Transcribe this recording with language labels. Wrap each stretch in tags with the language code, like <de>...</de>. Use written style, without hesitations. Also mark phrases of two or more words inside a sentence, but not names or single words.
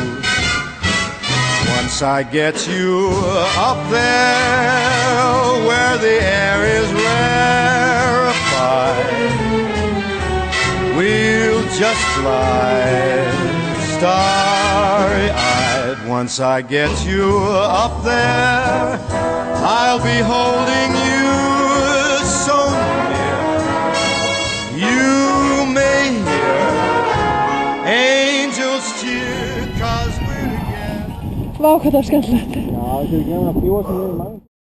<en>Once I get you up there where the air is rarefied, we'll just fly starry-eyed. Once I get you up there, I'll be holding you so near. You may hear angels cheer, 'cause we're together.</en> <is>Vá, hvað það var skemmtilegt. Já, þetta er gaman að fljúga sem við erum</is>